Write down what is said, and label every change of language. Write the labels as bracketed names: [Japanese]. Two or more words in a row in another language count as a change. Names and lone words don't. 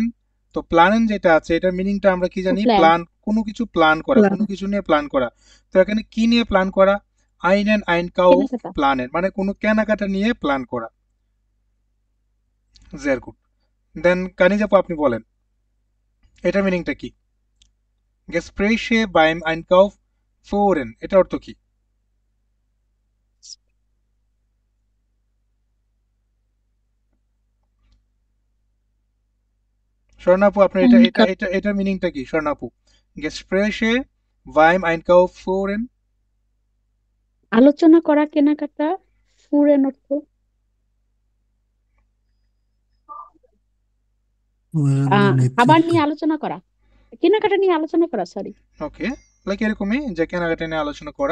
[Bangla] তো প্লানেন যেটা আছে এটার মিনিংটা আমরা কি জানি? প্ল্যান। প্ল্যান, কোনো কিছু প্ল্যান করা, কোনো কিছু নিয়ে প্ল্যান করা। তো এখানে কি নিয়ে প্ল্যান করা? [German] einen Einkauf [Bangla] কেনাকাটা। প্লানেন মানে কোনো কেনাকাটা নিয়ে প্ল্যান করা। [German] sehr gut. [Bangla] দেন কানিজাপু আপনি বলেন এটার মিনিংটা কি? [German] Gespräche beim Einkauf führen [Bangla] এটা অর্থ কি? স্বর্ণাপু আপনার এটার মিনিংটা কি স্বর্ণাপু? [German] Gespräche beim Einkauf führen [Bangla] আলোচনা করা, কেনাকাটা। ফুরেন অর্থ খাবার নিয়ে আলোচনা করা, কেনাকাটা নিয়ে আলোচনা করা, সরি। ওকে, লাইক এরকমই যে কেনাকাটা নিয়ে আলোচনা করা।